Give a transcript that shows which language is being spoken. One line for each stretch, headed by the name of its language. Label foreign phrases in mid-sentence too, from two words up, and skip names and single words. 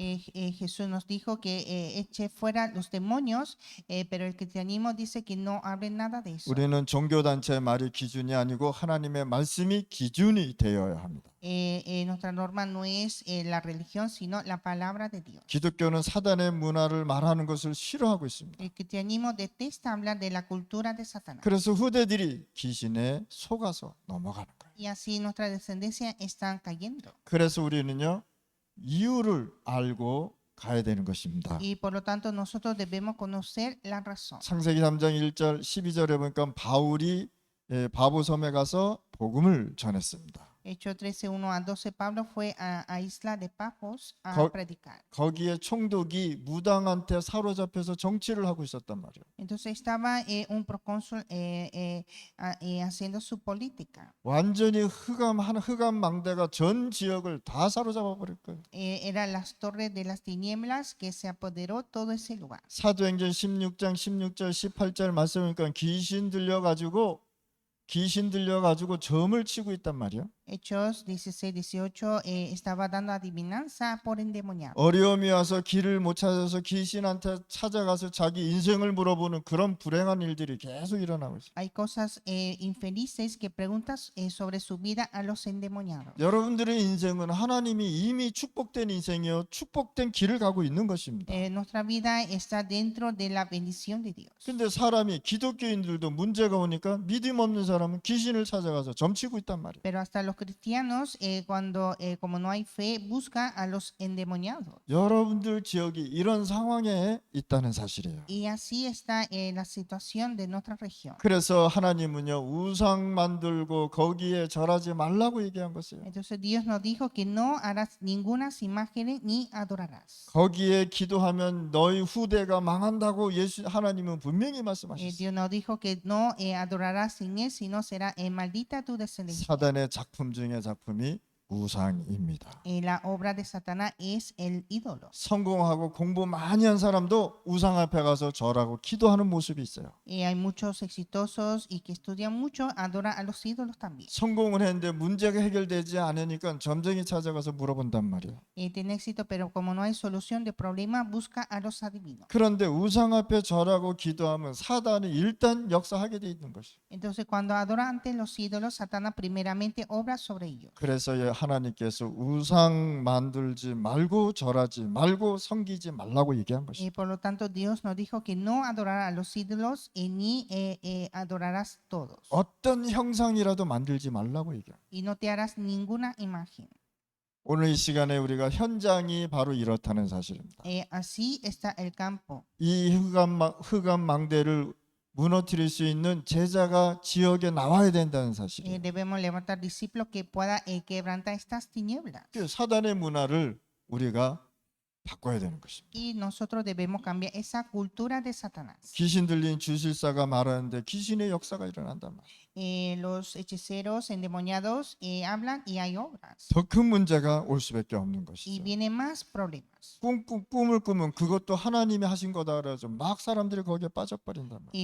Spanish: Jesús nos dijo que eche fuera los demonios, pero el cristianismo dice que no hablen nada de eso.
Korean: 우리는 종교단체의 말이 기준이 아니고 하나님의 말씀이 기준이 되어야 합니다.
Spanish: Nuestra norma no es la religión, sino la palabra de Dios.
Korean: 기독교는 사단의 문화를 말하는 것을 싫어하고 있습니다.
Spanish: El cristianismo detesta hablar de la cultura de Satanás.
Korean: 그래서 후대들이 귀신에 속아서 넘어가는 거예요.
Spanish: Y así nuestra descendencia están cayendo.
Korean: 그래서 우리는요, 이유를 알고 가야 되는 것입니다.
Spanish: Y por lo tanto nosotros debemos conocer la razón.
Korean: 창세기 3장 1절 12절에 보니까 바울이 바보섬에 가서 복음을 전했습니다.
Spanish: Hechos 13, 1 a 12, Pablo fue a Isla de Pafos a predicar.
Korean: 거기에 총독이 무당한테 사로잡혀서 정치를 하고 있었단 말이에요.
Spanish: Entonces estaba un procónsul haciendo su política.
Korean: 완전히 흑암 망대가 전 지역을 다 사로잡아 버릴 거예요.
Spanish: Eran las torres de las tinieblas que se apoderó todo ese lugar.
Korean: 사도행전 16장 16절 18절 말씀이니까 귀신 들려가지고 점을 치고 있단 말이에요.
Spanish: Hechos 16, 18 estaba dando adivinanza por endemoniado.
Korean: 어려움이 와서 길을 못 찾아서 귀신한테 찾아가서 자기 인생을 물어보는 그런 불행한 일들이 계속 일어나고 있어요.
Spanish: Hay cosas infelices que preguntan sobre su vida a los endemoniados.
Korean: 여러분들의 인생은 하나님이 이미 축복된 인생이요, 축복된 길을 가고 있는 것입니다.
Spanish: Nuestra vida está dentro de la bendición de Dios.
Korean: 근데 사람이 기독교인들도 문제가 오니까 믿음 없는 사람은 귀신을 찾아가서 점치고 있단 말이에요.
Spanish: Pero hasta los cristianos, como no hay fe, buscan a los endemoniados.
Korean: 여러분들 지역이 이런 상황에 있다는 사실이에요.
Spanish: Y así está la situación de nuestra región.
Korean: 그래서 하나님은요, 우상 만들고 거기에 절하지 말라고 얘기한 것이에요.
Spanish: Entonces Dios nos dijo que no harás ninguna imagen ni adorarás.
Korean: 거기에 기도하면 너희 후대가 망한다고 하나님은 분명히 말씀하셨어요.
Spanish: Dios nos dijo que no adorarás sin él, sino será maldita tu descendencia.
Korean: 사단의 작품 중에 작품이 우상입니다.
Spanish: La obra de Satanás es el ídolo.
Korean: 성공하고 공부 많이 한 사람도 우상 앞에 가서 절하고 기도하는 모습이 있어요.
Spanish: Hay muchos exitosos y que estudian mucho, adoran a los ídolos también.
Korean: 성공을 했는데 문제가 해결되지 않으니까 점쟁이 찾아가서 물어본단 말이에요.
Spanish: Tiene éxito, pero como no hay solución de problema, busca a los adivinos.
Korean: 그런데 우상 앞에 절하고 기도하면 사단이 일단 역사하게 돼 있는 것이에요.
Spanish: Entonces, cuando adora ante los ídolos, Satanás primeramente obra sobre ellos.
Korean: 그래서 하나님께서 우상 만들지 말고 절하지 말고 섬기지 말라고 얘기한 것이에요.
Spanish: Por lo tanto, Dios nos dijo que no adorará a los ídolos ni adorarás todos.
Korean: 어떤 형상이라도 만들지 말라고 얘기해요.
Spanish: Y no te harás ninguna imagen.
Korean: 오늘 이 시간에 우리가 현장이 바로 이렇다는 사실입니다.
Spanish: Así está el campo.
Korean: 이 흑암 망대를 무너뜨릴 수 있는 제자가 지역에 나와야 된다는 사실이에요.
Spanish: Debemos levantar discípulos que pueda quebrantar estas tinieblas.
Korean: 그 사단의 문화를 우리가 바꿔야 되는 것입니다.
Spanish: Y nosotros debemos cambiar esa cultura de Satanás.
Korean: 귀신 들린 주술사가 말하는데 귀신의 역사가 일어난단 말이에요.
Spanish: Los hechiceros endemoniados hablan y hay obras.
Korean: 더 큰 문제가 올 수밖에 없는
Spanish: Y
Korean: 것이죠.
Spanish: vienen más problemas.
Korean: 꿈을 꾸면 그것도 하나님이 하신 거다 그래서 막 사람들이 거기에 빠져버린단 말이에요.